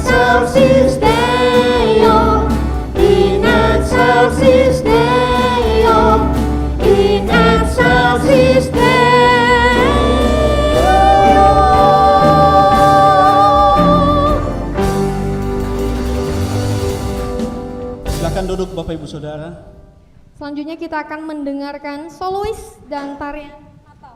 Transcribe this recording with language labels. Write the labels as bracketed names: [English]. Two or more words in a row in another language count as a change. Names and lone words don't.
[Latin] excelsis Deo, in excelsis Deo, in excelsis Deo. [Indonesian] Silakan duduk Bapak Ibu Saudara. Selanjutnya kita akan mendengarkan solois dan tarian Natal.